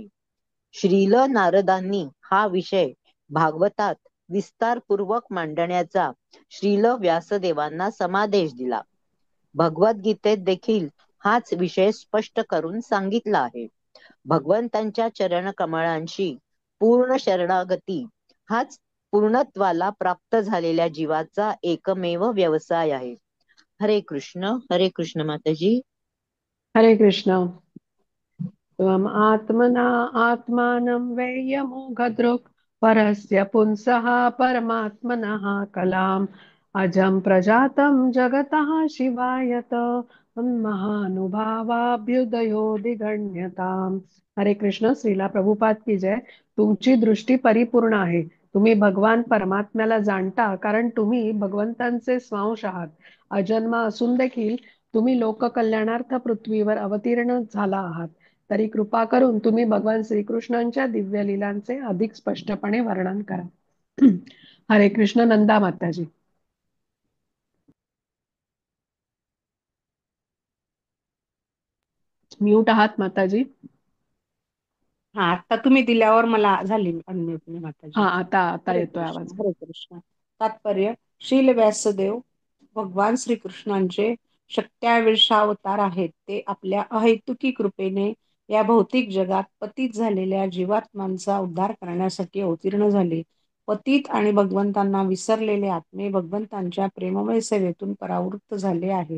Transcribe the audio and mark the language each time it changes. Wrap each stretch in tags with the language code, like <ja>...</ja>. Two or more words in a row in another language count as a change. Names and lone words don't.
<mr>श्रील नारदांनी हा विषय भागवतात विस्तारपूर्वक मांडण्याचा श्रील व्यासदेवांना समादेश दिला. भगवद्गीतेत देखील हाच विषय स्पष्ट करून सांगितला आहे. भगवंतांच्या चरण कमळांशी पूर्ण शरणागती हाच पूर्णत्वाला प्राप्त झालेल्या जीवाचा एकमेव व्यवसाय आहे. हरे कृष्ण माताजी. हरे कृष्ण.</mr> <sa>त्वम् आत्मना आत्मानं वेयमोघदृक् परस्य पुंसः परमात्मनः कलाम् अजं प्रजातं जगतः शिवायत महानुभावाभ्युदयोदिगण्यताम्.</sa> <mr>हरे कृष्ण.</mr> <hi>श्रीला प्रभुपाद की जय.</hi> <mr>तुमची दृष्टी परिपूर्ण आहे. तुम्ही भगवान परमात्म्याला जाणता, कारण तुम्ही भगवंतांचे स्वांश आहात. अजन्मा असून देखील तुम्ही लोककल्याणार्थ पृथ्वीवर अवतीर्ण झाला आहात, तरी कृपा करून तुम्ही भगवान श्रीकृष्णांच्या दिव्य लीलांचे अधिक स्पष्टपणे वर्णन करा. हरे कृष्ण. नंदा माताजी. म्यूट आहात माताजी. हा, आता तुम्ही दिल्यावर मला झाली अनम्यूट माताजी. हा, आता हरे येतोय आवाज. कृष्ण. हरे कृष्ण. तात्पर्य: श्रील व्यासदेव भगवान श्रीकृष्णांचे शक्त्याविर्षावतार आहेत. ते आपल्या अहैतुकी कृपेने या भौतिक जगात पतित झालेल्या जीवात्मांचा उद्धार करण्यासाठी अवतीर्ण झाले. पतित आणि भगवंतांना विसरलेले आत्मे भगवंतांच्या प्रेममय सेवेतून परावृत्त झाले आहेत.</mr>